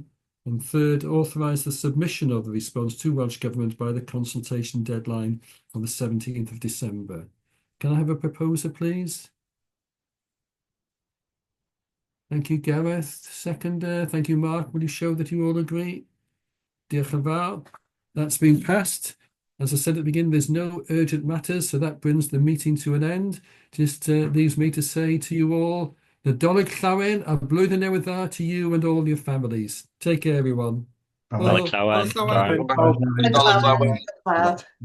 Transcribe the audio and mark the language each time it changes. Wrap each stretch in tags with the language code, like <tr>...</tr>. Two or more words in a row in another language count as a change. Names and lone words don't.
<en>And third, authorise the submission of the response to Welsh Government by the consultation deadline on the 17th of December. Can I have a proposer, please? Thank you, Gareth. Seconder. Thank you, Mark. Will you show that you all agree?</en> <cy>Diolch yn fawr.</cy> <en>That's been passed. As I said at the beginning, there's no urgent matters, so that brings the meeting to an end. Just leaves me to say to you all,</en> <cy>Nadolig llawen a blwyddyn newydd dda</cy> <en>to you and all your families. Take care, everyone. Bye-bye.</en> <cy>Nadolig llawen. Llawen.</cy> <en>Bye. Good luck.</en>